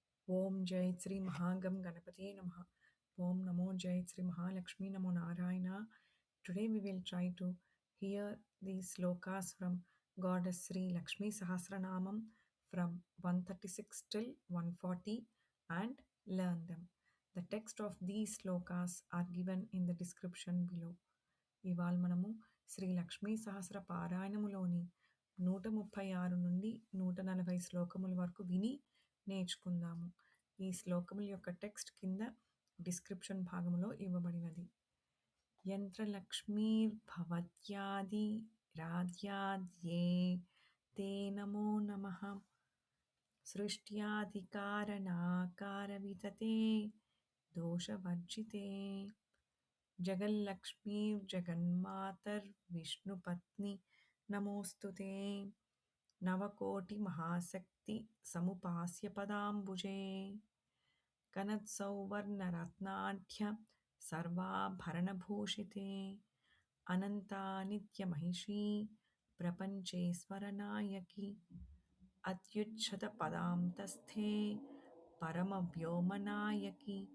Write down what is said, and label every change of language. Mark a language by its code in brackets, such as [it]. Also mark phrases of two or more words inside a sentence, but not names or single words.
[sa] ओम जय श्री महागम गणपति नमः. ओम् नमो जय श्री महालक्ष्मी नमो नारायण. [en] Today we will try to hear these slokas from Goddess Sri Lakshmi Sahasranamam from 136 till 140 and learn them. The text of these slokas are given in the description below. [te] ఇవాళ మనము శ్రీ లక్ష్మీ సహస్ర పారాయణములోని 136 నుండి 140 శ్లోకముల వరకు విని నేర్చుకుందాము. ఈ శ్లోకముల యొక్క టెక్స్ట్ కింద డిస్క్రిప్షన్ భాగంలో ఇవ్వబడినది. [sa] యంత్రలక్ష్మీర్భవత్యాది రాధ్యాద్యే తే నమో నమః సృష్ట్యాధికారణాకారవితతే దోషవర్జితే जगल्लक्ष्मीर्जगन्मातर्विष्णुपत्नी नमोऽस्तुते नवकोटिमहाशक्ति समुपास्य पदाम्बुजे कनत्सौवर्णरत्नाढ्य सर्वाभरणभूषिते अनन्तानित्यमहिषी प्रपञ्चेश्वरनायकी अत्युच्छतपदान्तस्थे परमव्योमनायकी